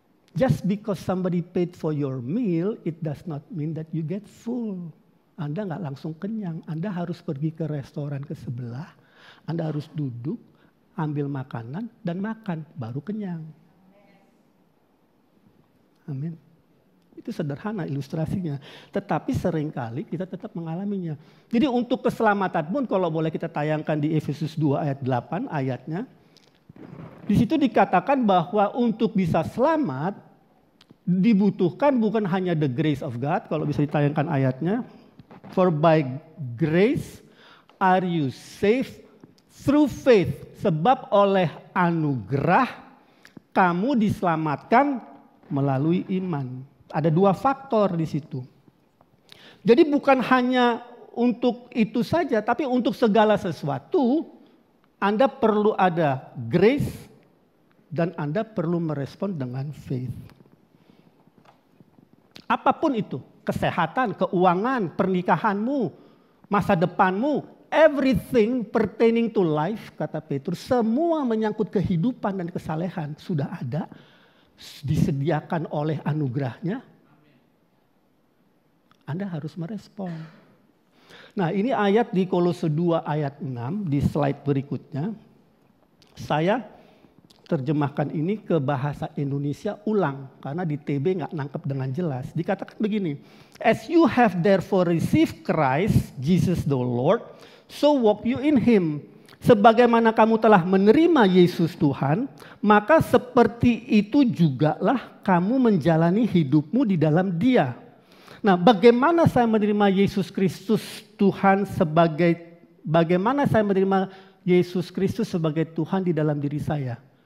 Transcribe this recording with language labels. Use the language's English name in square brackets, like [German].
[English] Just because somebody paid for your meal, it does not mean that you get full. [Indonesian] Anda nggak langsung kenyang. Anda harus pergi ke restoran ke sebelah. Anda harus duduk, ambil makanan, dan makan. Baru kenyang. Amin. Itu sederhana ilustrasinya. Tetapi seringkali kita tetap mengalaminya. Jadi untuk keselamatan pun kalau boleh kita tayangkan di Efesus 2 ayat 8 ayatnya. Di situ dikatakan bahwa untuk bisa selamat dibutuhkan bukan hanya [English] the grace of God, [Indonesian] kalau bisa ditayangkan ayatnya. [English] For by grace are you saved through faith. [Indonesian] Sebab oleh anugerah kamu diselamatkan melalui iman. Ada dua faktor di situ. Jadi bukan hanya untuk itu saja, tapi untuk segala sesuatu Anda perlu ada grace dan Anda perlu merespon dengan faith. Apapun itu, kesehatan, keuangan, pernikahanmu, masa depanmu, [English] everything pertaining to life, [Indonesian] kata Petrus, semua menyangkut kehidupan dan kesalehan sudah ada, disediakan oleh anugerahnya. Anda harus merespon. Nah, ini ayat di Kolose 2 ayat 6 di slide berikutnya. Saya terjemahkan ini ke bahasa Indonesia ulang karena di TB nggak nangkep dengan jelas. Dikatakan begini, [English] as you have therefore received Christ, Jesus the Lord, so walk you in him. [Indonesian] Sebagaimana kamu telah menerima Yesus Tuhan, maka seperti itu jugalah kamu menjalani hidupmu di dalam Dia. Nah, bagaimana saya menerima Yesus Kristus Tuhan bagaimana saya menerima Yesus Kristus sebagai Tuhan di dalam diri saya?